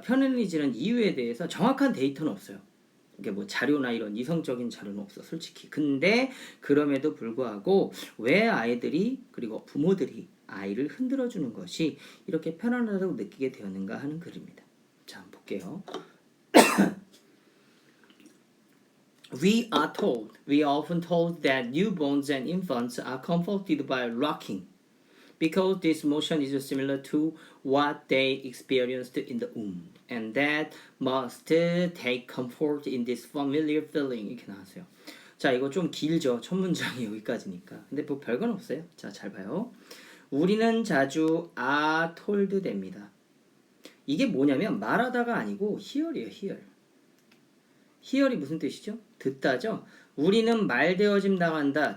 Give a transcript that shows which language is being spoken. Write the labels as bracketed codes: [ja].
[ko] 편안해지는 이유에 대해서 정확한 데이터는 없어요. 이게 뭐 자료나 이런 이성적인 자료는 없어 솔직히. 근데 그럼에도 불구하고 왜 아이들이 그리고 부모들이 아이를 흔들어주는 것이 이렇게 편안하다고 느끼게 되었는가 하는 글입니다. 자, 한번 볼게요. [en] We are often told that newborns and infants are comforted by rocking because this motion is similar to what they experienced in the womb and that must take comfort in this familiar feeling. [ko] 이렇게 나왔어요. 자, 이거 좀 길죠. 첫 문장이 여기까지니까. 근데 뭐 별건 없어요. 자, 잘 봐요. 우리는 자주 are told 됩니다. 이게 뭐냐면 말하다가 아니고 hear이에요. [en] hear. [ko] hear이 무슨 뜻이죠? 듣다죠? 우리는 말되어짐 당한다.